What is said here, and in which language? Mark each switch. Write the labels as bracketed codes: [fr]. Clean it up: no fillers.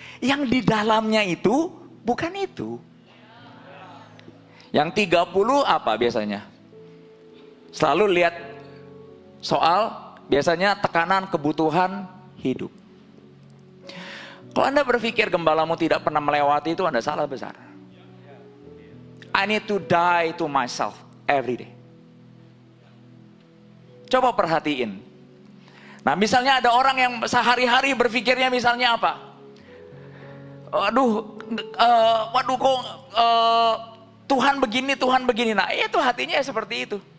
[id] Yang di dalamnya itu bukan itu. Yang 30 apa biasanya? Selalu lihat soal biasanya tekanan kebutuhan hidup. Kalau Anda berpikir gembalamu tidak pernah melewati itu, Anda salah besar. [en] I need to die to myself every day. [id] Coba perhatiin. Nah, misalnya ada orang yang sehari-hari berpikirnya misalnya apa? Waduh kok Tuhan begini. Nah, itu hatinya seperti itu.